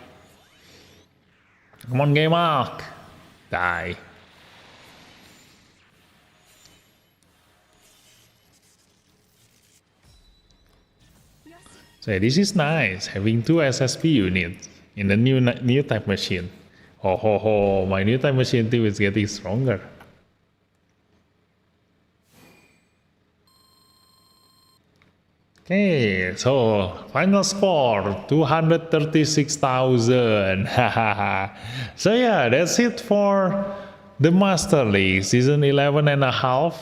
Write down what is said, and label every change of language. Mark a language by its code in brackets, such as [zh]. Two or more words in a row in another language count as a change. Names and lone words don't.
[en] Come on, game arc. Die. So this is nice, having 2 SSP units in the new type machine. Oh ho ho, my new type machine team is getting stronger. Okay, so final score 236,000. So yeah, that's it for the Master League season 11 and a half.